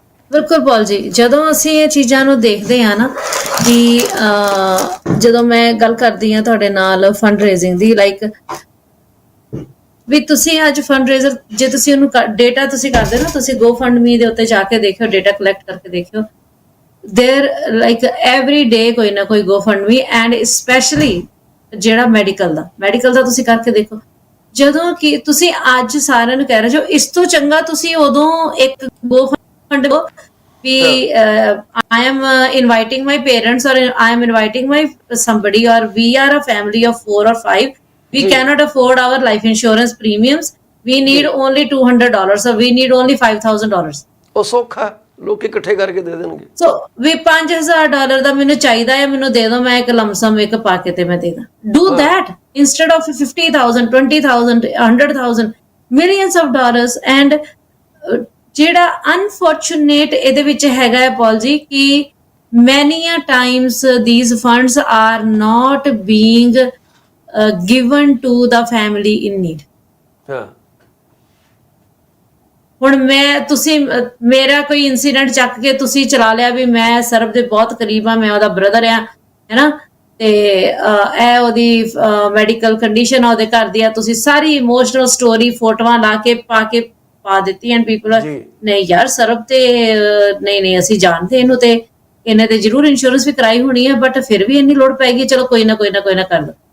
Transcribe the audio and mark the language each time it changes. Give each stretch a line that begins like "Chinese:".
Punjabi: ਬਿਲਕੁਲ ਪੌਲ ਜੀ, ਜਦੋਂ ਅਸੀਂ ਇਹ ਚੀਜ਼ਾਂ ਨੂੰ ਦੇਖਦੇ ਹਾਂ ਨਾ ਕਿ ਜਦੋਂ ਮੈਂ ਗੱਲ ਕਰਦੀ ਹਾਂ ਤੁਹਾਡੇ ਨਾਲ ਫੰਡ ਰੇਜ਼ਿੰਗ ਦੀ, ਲਾਈਕ ਵੀ ਤੁਸੀਂ ਅੱਜ ਫੰਡ ਰੇਜ਼ਰ ਜੇ ਤੁਸੀਂ ਉਹਨੂੰ ਡੇਟਾ ਤੁਸੀਂ ਕਰਦੇ ਨਾ, ਤੁਸੀਂ GoFundMe ਦੇ ਉੱਤੇ ਜਾ ਕੇ ਦੇਖਿਓ, ਡੇਟਾ ਕਲੈਕਟ ਕਰਕੇ ਦੇਖਿਓ,
English: there like every day
Punjabi: ਕੋਈ ਨਾ ਕੋਈ GoFundMe, ਐਂਡ ਸਪੈਸ਼ਲੀ ਜਿਹੜਾ ਮੈਡੀਕਲ ਦਾ ਤੁਸੀਂ ਕਰਕੇ ਦੇਖੋ। ਜਦੋਂ ਕਿ ਤੁਸੀਂ ਅੱਜ ਸਾਰਿਆਂ ਨੂੰ ਕਹਿ ਰਹੇ ਹੋ ਇਸ ਤੋਂ ਚੰਗਾ ਤੁਸੀਂ ਉਦੋਂ ਇੱਕ GoFund we
English: I am inviting my parents or I am inviting my somebody or we are a family of 4 or 5, we cannot afford our life insurance premiums, we need only $200 or we need only $5,000।
Punjabi: ਉਹ ਸੌਖਾ ਲੋਕ ਇਕੱਠੇ ਕਰਕੇ ਦੇ ਦੇਣਗੇ। ਸੋ ਵੀ $5,000 ਦਾ ਮੈਨੂੰ ਚਾਹੀਦਾ ਹੈ, ਮੈਨੂੰ ਦੇ ਦਿਓ, ਮੈਂ ਇੱਕ ਲਮਸਮ ਇੱਕ ਪਾ ਕੇ ਤੇ ਮੈਂ ਦੇ ਦਾਂ।
English: Do that instead of 50,000 20,000 100,000 millions of dollars। And
Punjabi: ਜਿਹੜਾ ਅਨਫੋਰਚੂਨੇਟ ਇਹਦੇ ਵਿੱਚ ਹੈਗਾ ਹੈ ਪੌਲ ਜੀ ਕਿ
English: many a times these funds are not being given to the family in need।
Punjabi: ਹਾਂ, ਹੁਣ ਤੁਸੀਂ ਮੇਰਾ ਕੋਈ ਇਨਸੀਡੈਂਟ ਚੱਕ ਕੇ ਤੁਸੀਂ ਚਲਾ ਲਿਆ ਵੀ ਮੈਂ ਸਰਬ ਦੇ ਬਹੁਤ ਕਰੀਬ ਆ, ਮੈਂ ਉਹਦਾ ਬ੍ਰਦਰ ਆ, ਹੈਨਾ, ਤੇ ਇਹ ਉਹਦੀ ਮੈਡੀਕਲ ਕੰਡੀਸ਼ਨ ਆ, ਉਹਦੇ ਘਰ ਦੀ ਆ, ਤੁਸੀਂ ਸਾਰੀ ਇਮੋਸ਼ਨਲ ਸਟੋਰੀ ਫੋਟੋਆਂ ਲਾ ਕੇ ਪਾ ਦਿੱਤੀ ਐਂਡ ਪੀਪਲ ਨਹੀਂ ਯਾਰ ਸਰਬ ਤੇ ਨਹੀਂ ਅਸੀਂ ਜਾਣਦੇ ਇਹਨੂੰ ਤੇ ਇਹਨੇ ਤੇ ਜ਼ਰੂਰ ਇੰਸ਼ੋਰੈਂਸ ਵੀ ਕਰਾਈ ਹੋਣੀ ਹੈ, ਬਟ ਫਿਰ ਵੀ ਇੰਨੀ ਲੋੜ ਪੈਗੀ, ਚਲੋ ਕੋਈ ਨਾ ਕਰ ਲਓ।